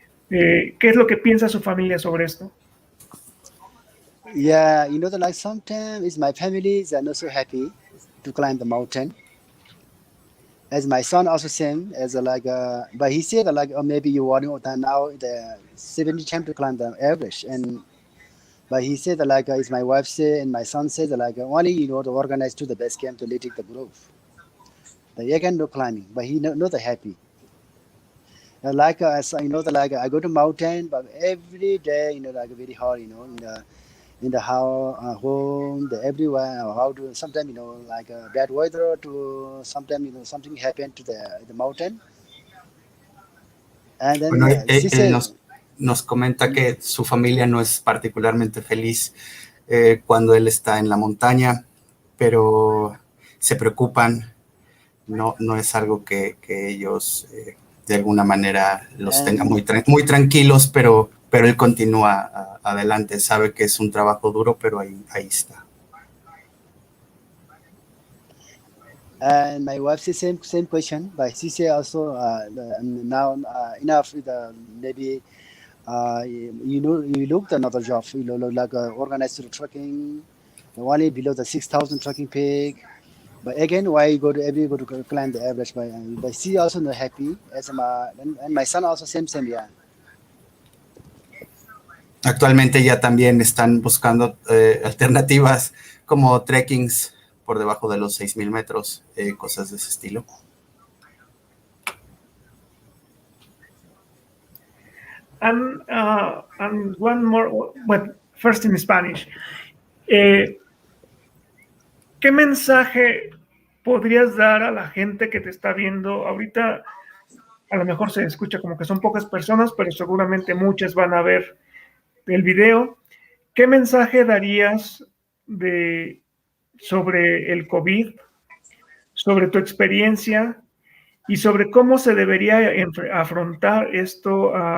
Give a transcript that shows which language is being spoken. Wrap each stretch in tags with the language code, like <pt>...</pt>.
<es>¿Qué es lo que piensa su familia sobre esto?</es> <en>Yeah, like sometimes my family is not so happy to climb the mountain. As my son also same as but he said maybe you want now the 70 time to climb the Everest, but he said it's my wife say and my son said only to organize to the base camp to lead the group. They can do climbing, but he not happy. Like as I know, like I go to mountain, but every day, like very hard, in the how home, the everywhere, how to sometimes like bad weather to sometimes something happened to the mountain, and then</en> <es>Bueno,</es> <en>she said,</en> <es>nos comenta que su familia no es particularmente feliz cuando él está en la montaña, pero se preocupan, no es algo que ellos de alguna manera los tengan</es> <en>and</en> <es>muy tranquilos, pero él continúa adelante, sabe que es un trabajo duro, pero ahí está.</es> <en>and my wife said same question, but she said also now enough maybe you look another job, like organized trekking, only below the 6,000 trekking peak. But again, why you go to climb the Everest? But she also not happy as and my son also same yeah.</en> <es>Actualmente ya también están buscando alternativas como trekkings por debajo de los 6,000 metros, cosas de ese estilo.</es> <en>And one more, well, first in Spanish.</en> <es>¿Qué mensaje podrías dar a la gente que te está viendo? Ahorita a lo mejor se escucha como que son pocas personas, pero seguramente muchas van a ver el video. ¿Qué mensaje darías sobre el COVID, sobre tu experiencia y sobre cómo se debería afrontar esto?</es>